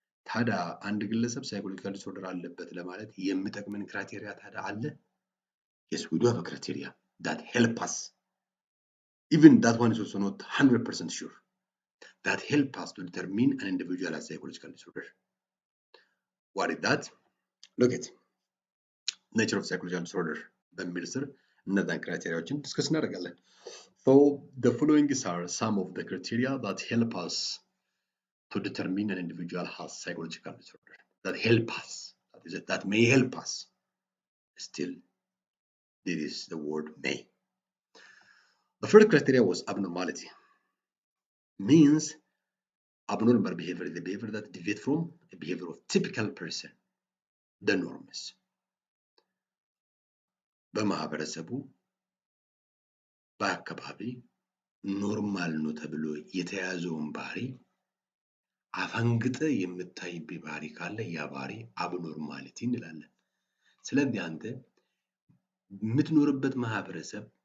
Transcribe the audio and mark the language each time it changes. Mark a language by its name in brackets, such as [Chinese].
[Amharic] ታዲያ አንድ ግለሰብ ሳይኮሎጂካል ዲስኦርደር አለበት ለማለት የሚጠቅመን ክራይቴሪያ ታዲያ አለ? [English] Yes, we do have a criteria that help us. Even that one is also not 100% sure. That help us to determine an individual as psychological disorder. What is that? Look at nature of psychological disorder. [Amharic] በሚል ስር እነዛን ክራይቴሪያዎችን ዲስከስ እናደርጋለን። [English] So the following are some of the criteria that help us to determine an individual has psychological disorder. That help us. That is it. That may help us. Still, this is the word may. The first criteria was abnormality. Means abnormal behavior is the behavior that deviates from a behavior of typical person, the norms. [Amharic] በማህበረሰቡ በአካባቢ ኖርማል ነው ተብሎ የተያዘውን ባህሪ አፈንግጠ የምታይበት ባህሪ ካለ ያ ባህሪ አብኖርማሊቲ እንላለን። ስለዚህ አንተ የምትኖርበት ማህበረሰብ